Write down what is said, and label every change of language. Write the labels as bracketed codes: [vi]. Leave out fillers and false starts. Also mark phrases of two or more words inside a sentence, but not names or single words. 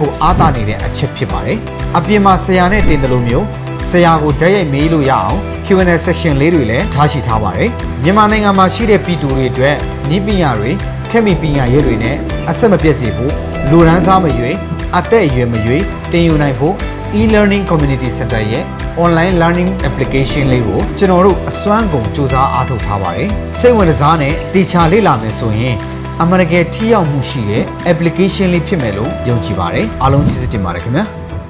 [my] ကိုအားသာနေတဲ့အချက်ဖြစ်ပါတယ်။အပြင်မှာဆရာနဲ့သင်တယ်လို့မျိုးဆရာကိုဓာတ်ရိုက်မေးလို့ရအောင် [en] Q&A section [my] လေးတွေလည်းထားရှိထားပါတယ်။မြန်မာနိုင်ငံမှာရှိတဲ့ပြည်သူတွေအတွက်နည်းပညာတွေခေတ်မီပညာရပ်တွေနဲ့အဆက်မပြတ်စေဖို့လူရန်စားမရွေးအသက်အရွယ်မရွေးတင်ယူနိုင်ဖို့ [en] e-learning community center [my] ရဲ့ [en] online learning application [my] လေးကိုကျွန်တော်တို့အစွမ်းကုန်စူးစမ်းအားထုတ်ထားပါတယ်စိတ်ဝင်စားနဲ့တေချာလေ့လာမယ်ဆိုရင်အမှန်တကယ်ထိရောက်မှုရှိတဲ့ application လေးဖြစ်မယ်လို့ယုံကြည်ပါတယ်အားလုံးကျေးဇူးတင်ပါတယ်ခင်ဗျာ